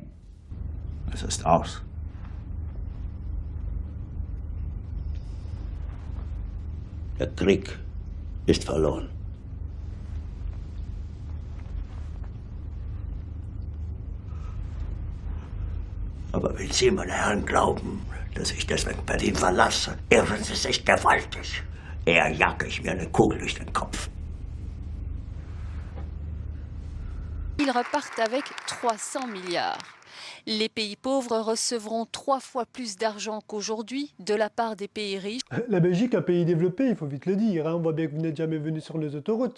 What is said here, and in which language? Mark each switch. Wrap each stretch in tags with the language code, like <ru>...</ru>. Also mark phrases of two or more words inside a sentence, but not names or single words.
<de>Es ist aus. Der Krieg ist verloren. Aber wenn Sie, meine Herren, glauben, dass ich deswegen Berlin verlasse, irren Sie sich gewaltig. Eher jage ich mir eine Kugel durch den Kopf.</de> <fr>Ils repartent avec 300 milliards. Les pays pauvres recevront 3 fois plus d'argent qu'aujourd'hui de la part des pays riches. La Belgique, un pays développé, il faut vite le dire. On voit bien que vous n'êtes jamais venu sur nos autoroutes.</fr>